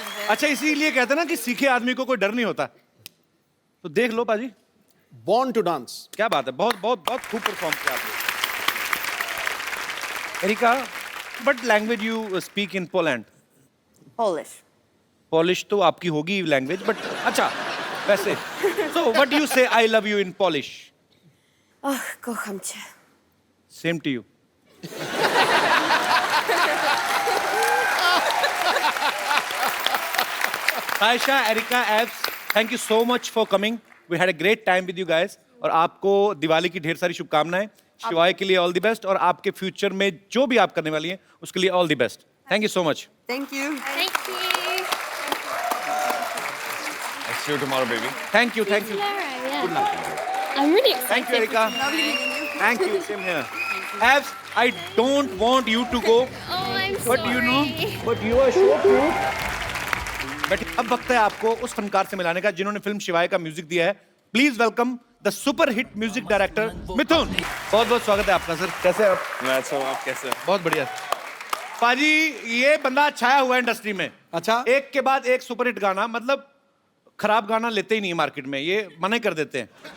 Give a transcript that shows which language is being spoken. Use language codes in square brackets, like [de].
[hi] अच्छा, इसीलिए कहते हैं ना कि सीखे आदमी को कोई डर नहीं होता। तो देख लो पाजी, [en] Born to dance. [hi] क्या बात है, बहुत बहुत बहुत खूब परफॉर्म किया आपने। [en] Erika, what language you speak in Poland? Polish. Polish [hi] तो आपकी होगी लैंग्वेज, बट अच्छा वैसे [en] so what do you say I love you in Polish? [pl] Oh, kocham cię. [en] Same to you. Aisha, Erika, Abs, thank you so much for coming. We had a great time with you guys. [hi] और आपको दिवाली की ढेर सारी शुभकामनाएं। शिवाय के लिए all the best और आपके फ्यूचर में जो भी आप करने वाली हैं उसके लिए all the best. [en] Thank you so much. Thank you. Thank you. I'll see you tomorrow, baby. Thank you, thank you. Laura, yeah. I'm really excited. Thank you, Erika. Lovely meeting you. Thank you. Same here. Abs, I don't want you to go, Oh, I'm but sorry. you know, but you are so cute. [hi] But अब वक्त है आपको उस फनकार से मिलाने का जिन्होंने film शिवाय का म्यूजिक दिया है। [en] Please welcome the super hit music director Mithun. [hi] बहुत बहुत स्वागत है आपका सर। कैसे आप? मैं अच्छा हूँ, आप कैसे हैं? बहुत बढ़िया। पाजी, ये बंदा छाया हुआ है इंडस्ट्री में। अच्छा। एक के बाद एक सुपर हिट गाना, मतलब खराब गाना लेते ही नहीं है मार्केट में, ये मना कर देते हैं।